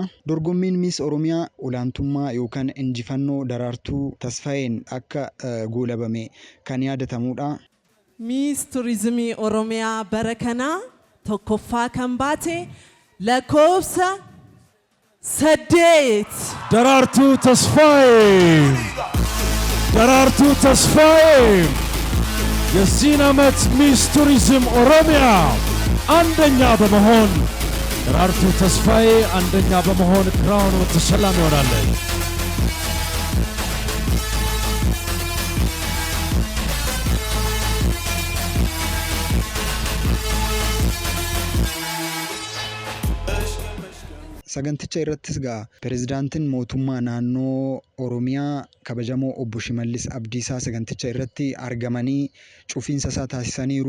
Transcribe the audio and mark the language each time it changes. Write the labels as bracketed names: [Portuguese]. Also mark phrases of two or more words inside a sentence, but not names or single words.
[Oromo] Dorgommiin Miss Oromiyaa olaantummaa yookaan injifannoo Daraartuu Tasfaayeen akka goolabame kan yaadatamudha. Miss Tourismii Oromiyaa bara kanaa tokkoffaa kan baate lakkoofsa 8 [Amharic] Daraartuu Tasfaayee የዚህን ዓመት ሚስ ቱሪዝም ኦሮሚያ አንደኛ በመሆን ደራርቱ ተስፋዬ አንደኛ በመሆን ክራውኑ ተሸላሚ ሆናለች። [Oromo] Saganticha irrattis gaa pirezidaantiin mootummaa naannoo Oromiyaa kabajamoo obbo Shimallis Abdiisaa saganticha irratti argamanii cufiinsa isaa taasisaniiru.